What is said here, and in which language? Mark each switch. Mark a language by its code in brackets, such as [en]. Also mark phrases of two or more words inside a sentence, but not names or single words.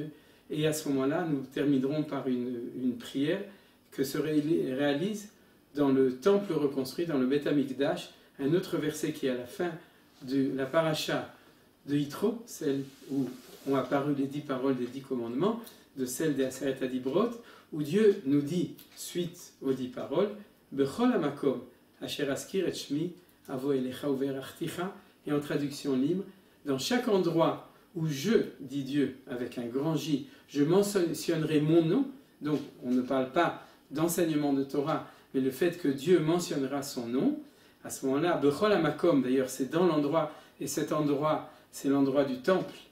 [fr] Et à ce moment-là, nous terminerons par une prière que se réalise dans le temple reconstruit, dans le [he] בית המקדש, [fr] un autre verset qui est à la fin de la paracha de Yitro, celle où ont apparu les 10 paroles des 10 commandements, de celle des [he] עשרת הדברות, [fr] où Dieu nous dit, suite aux 10 paroles, [he] בכל המקום אשר אזכיר את שמי אבוא אליך וברכתיך, [fr] et en traduction libre, dans chaque endroit où je, dit Dieu avec un grand J, je mentionnerai mon nom, donc on ne parle pas d'enseignement de Torah, mais le fait que Dieu mentionnera son nom, à ce moment-là, [he] בכל המקום, [fr] d'ailleurs c'est dans l'endroit, et cet endroit, c'est l'endroit du temple,